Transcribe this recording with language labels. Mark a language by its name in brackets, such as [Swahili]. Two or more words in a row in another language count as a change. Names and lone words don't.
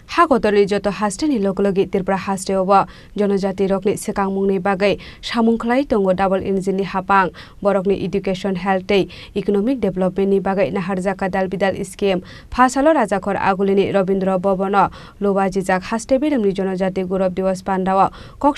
[Kok Borok] हागतरनि जत हास्टेनि लोगोलोगि त्रिपुरा हास्टेआवबो जनजाति रकनि सेकांमुंनि बागै सामुंखलाय दंगो [English] double engine [Kok Borok] हापां बरकनि [English] education health economic development [Kok Borok] बागै नाहारजाका दालबिदाल स्कीम फासालो राजाखर आगुलिनि रवीन्द्र भवन लोवाजिजाक हास्टे बेरेमनि जनजाति गौरव दिवस पान्डाव कक